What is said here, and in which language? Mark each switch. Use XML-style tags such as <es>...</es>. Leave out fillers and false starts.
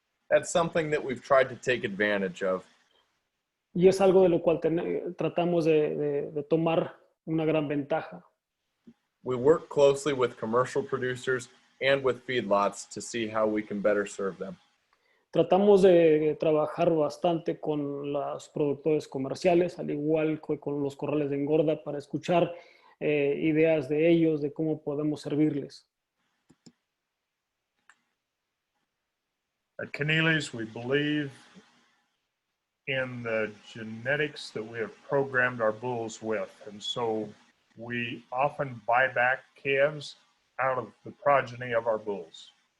<en>That's something that we've tried to take advantage of.</en> <es>Y es algo de lo cual tratamos de tomar una gran ventaja.</es> <en>We work closely with commercial producers and with feedlots to see how we can better serve them.</en> <es>Tratamos de trabajar bastante con los productores comerciales, al igual que con los corrales de engorda, para escuchar ideas de ellos, de cómo podemos servirles.</es> <en>At Connealy's, we believe in the genetics that we have programmed our bulls with. And so we often buy back calves out of the progeny of our bulls.</en>